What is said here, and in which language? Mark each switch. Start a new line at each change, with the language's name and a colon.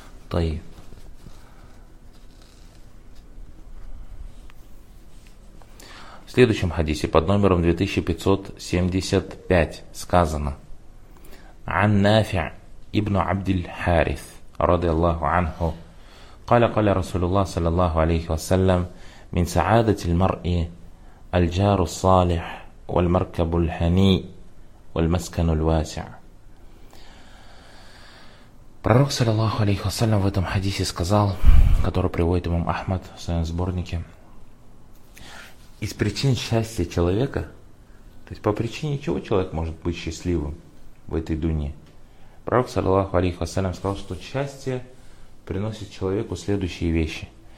Russian: Тай. В следующем хадисе под номером 2575 сказано «Ан Нафи' ибн Абдиль Харис».
Arabic: رضي الله عنه قال قال رسول الله صلى الله عليه وسلم من سعادة المرء الجار الصالح والمركب الهني والمسكن الواسع.
Russian: Пророк
Arabic: صلى الله عليه وسلم
Russian: в этом хадисе сказал, который приводит имам Ахмад в своем сборнике, из причин счастья человека, то есть по причине чего человек может быть счастливым в этой дунье, Пророк, саллиллаху алейхи вассалям, сказал, что счастье приносит человеку следующие вещи.